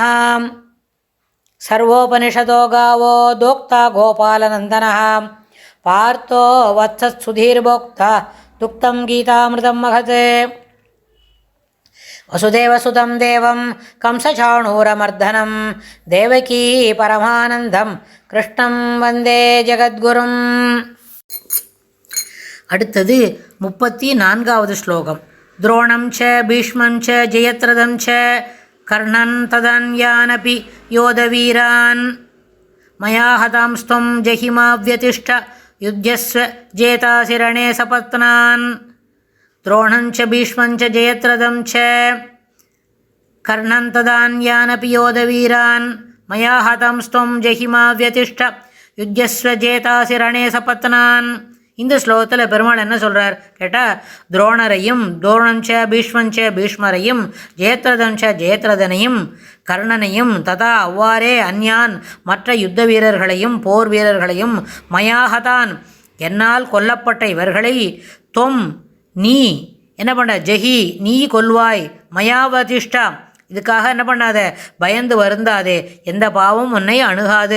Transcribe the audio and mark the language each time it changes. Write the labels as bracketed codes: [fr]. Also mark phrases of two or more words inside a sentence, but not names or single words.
[sa] सर्वोपनिषदो गावो दोक्ता गोपालनन्दनः पार्थो वत्सत्सुधीर्भोक्ता दुक्तं गीतामृतं महत्। वसुदेवसुतं देवं कंसचाणूरमर्दनं देवकी परमानन्दं कृष्णं वन्दे जगद्गुरुम्। [ta] அடுத்தது 34வது ஸ்லோகம். [sa] द्रोणं च भीष्मं च जयद्रथं च कर्णन् तदन्यानपि योधवीरान् मया हतांस्त्वं जहिमाव्यतिष्ठ युध्यस्व जेतासि रणे सपत्नान्। द्रोणं च भीष्मं च जयद्रथं च कर्णन् तदन्यानपि योधवीरान् मया हतांस्त्वं जहिमाव्यतिष्ठ युध्यस्व जेतासि रणे सपत्नान्. [ta] இந்த ஸ்லோகத்தில் பெருமாள் என்ன சொல்கிறார் கேட்டால், துரோணரையும் [sa] द्रोणञ्च भीष्मञ्च [ta] பீஷ்மரையும் ஜெயத்ரதஞ்ச ஜெயத்ரதனையும் கர்ணனையும் ததா அவ்வாறே அந்யான் மற்ற யுத்த வீரர்களையும் போர் வீரர்களையும் மயாகதான் என்னால் கொல்லப்பட்ட இவர்களை தொம் நீ என்ன பண்ண ஜெகி நீ கொல்வாய் மயாவதிஷ்டா இதுக்காக என்ன பண்ணாத பயந்து வருந்தாதே எந்த பாவம் உன்னை அணுகாது.